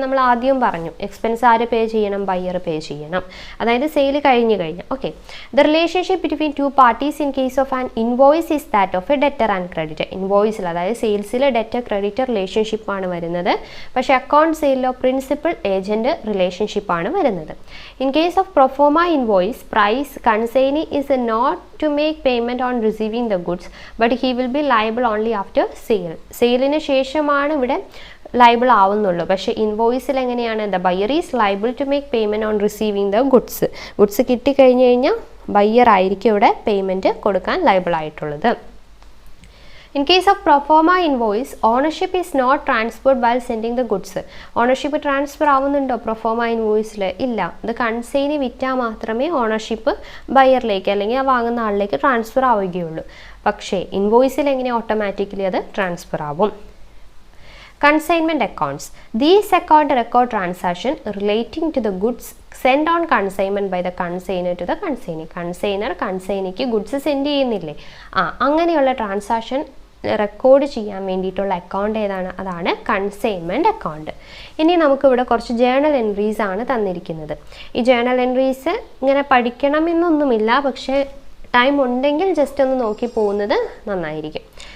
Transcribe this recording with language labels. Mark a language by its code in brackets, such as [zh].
[ml] നമ്മൾ ആദ്യം പറഞ്ഞു എക്സ്പെൻസ് ആര് പേ ചെയ്യണം, ബയ്യർ പേ ചെയ്യണം, അതായത് സെയിൽ കഴിഞ്ഞ് കഴിഞ്ഞാൽ. [en] Okay, the relationship between two parties in case of an invoice is that of a debtor and creditor. [ml] ഇൻവോയ്സിൽ അതായത് സെയിൽസിൽ ഡെറ്റർ ക്രെഡിറ്റർ റിലേഷൻഷിപ്പാണ് വരുന്നത്. പക്ഷേ അക്കൗണ്ട് സെയിലിലോ പ്രിൻസിപ്പൽ ഏജൻറ്റ് റിലേഷൻഷിപ്പാണ് വരുന്നത്. [en] In case of proforma invoice price consignee is not to make payment on receiving the goods, but he will be liable only after sale. [ml] സെയിലിന് ശേഷമാണ് ഇവിടെ liable ആവുന്നുള്ളൂ. പക്ഷേ ഇൻവോയ്സിൽ എങ്ങനെയാണ്, [en] The buyer is liable to make payment on receiving the goods. [ml] Goods കിട്ടിക്കഴിഞ്ഞ് കഴിഞ്ഞാൽ buyer ആയിരിക്കും ഇവിടെ payment കൊടുക്കാൻ liable ആയിട്ടുള്ളത്. [en] In case of pro forma invoice, ownership is not transferred while sending the goods. [ml] Ownership transfer ആവുന്നുണ്ടോ proforma ഇൻവോയ്സിൽ? ഇല്ല. ഇത് consignee വിറ്റാൽ മാത്രമേ ഓണർഷിപ്പ് ബയറിലേക്ക് അല്ലെങ്കിൽ ആ വാങ്ങുന്ന ആളിലേക്ക് ട്രാൻസ്ഫർ ആവുകയുള്ളൂ. പക്ഷേ ഇൻവോയ്സിൽ എങ്ങനെ ഓട്ടോമാറ്റിക്കലി അത് ട്രാൻസ്ഫർ ആവും. [en] Consignment accounts. These account record transaction relating to the goods sent on consignment by the consignor to the consignee. [ml] Consignor കൺസൈനിക്ക് goods send ചെയ്യുന്നില്ലേ, അങ്ങനെയുള്ള ട്രാൻസാക്ഷൻ റെക്കോർഡ് ചെയ്യാൻ വേണ്ടിയിട്ടുള്ള അക്കൗണ്ട് ഏതാണ്? അതാണ് കൺസൈൻമെൻറ്റ് അക്കൗണ്ട്. ഇനി നമുക്കിവിടെ കുറച്ച് ജേണൽ എൻട്രീസ് ആണ് തന്നിരിക്കുന്നത്. ഈ ജേണൽ എൻട്രീസ് ഇങ്ങനെ പഠിക്കണമെന്നൊന്നുമില്ല, പക്ഷേ ടൈം ഉണ്ടെങ്കിൽ ജസ്റ്റ് ഒന്ന് നോക്കി പോകുന്നത് നന്നായിരിക്കും.